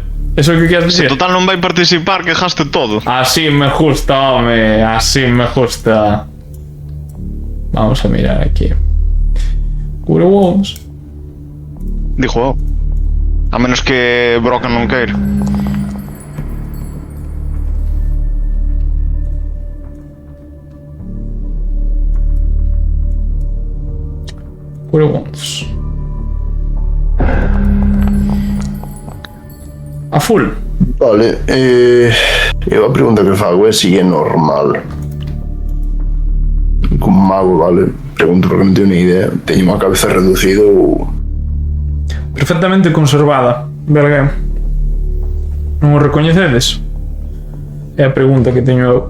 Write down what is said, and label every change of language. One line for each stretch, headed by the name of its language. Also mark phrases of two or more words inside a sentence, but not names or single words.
Galician: Eso é o que queres dicir? Se total non vai participar, que gaste todo. Así me gusta, home. Así me gusta. Vamos a mirar aquí. Cure Wounds. Dijo, a menos que Broken non queira. Cure Wounds.
English: A full.
Galician: Vale, eu a pregunta que fago é se é normal. Como mago, vale, pregunto porque non teño ni idea. Teño unha cabeza reducida ou... Perfectamente conservada, verga. Non o recoñecedes? É a pregunta que teño eu.